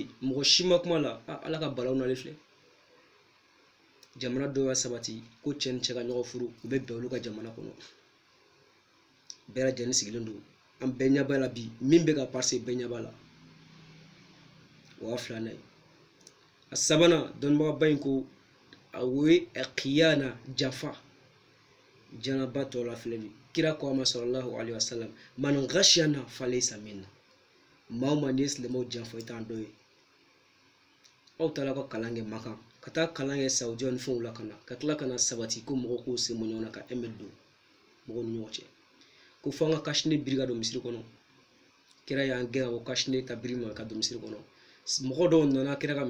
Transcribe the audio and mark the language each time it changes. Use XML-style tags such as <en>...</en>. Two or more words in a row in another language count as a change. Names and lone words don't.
<bm>mɔgɔ si ma kuma la ala ka balaw nalen filɛ jamana dɔw y'a sabati ko cɛ ni cɛ ka ɲɔgɔn furu u bɛ bɛn olu ka jamana kɔnɔ bɛɛ lajɛlen sigilen don an bɛɛ ɲɛ b'a la bi min bɛ ka passer bɛɛ ɲɛ b'a la o y'a filanan ye a sabanan dɔnnibagaba in ko a ye khiyana janfa janaba tɔ la filɛ nin kira ko a ma</bm> <ar>صلى الله عليه وسلم من غشنا فليس منا</ar> <bm>maa o maa n'i ye silamɛw janfa i t'an dɔ ye aw taara ka kalan kɛ Makan ka taa kalan kɛ Saudiya ni fɛnw la ka na ka tila ka na sabati ko mɔgɔw k'u se mɔ ɲɔgɔn na ka ɛmɛ don mɔgɔw ni ɲɔgɔn cɛ ko fɔ an ka kasine biri ka don misiri kɔnɔ kira y'an gɛn o kasine ta biri ma ka don misiri kɔnɔ mɔgɔ dɔw nana kira ka</bm>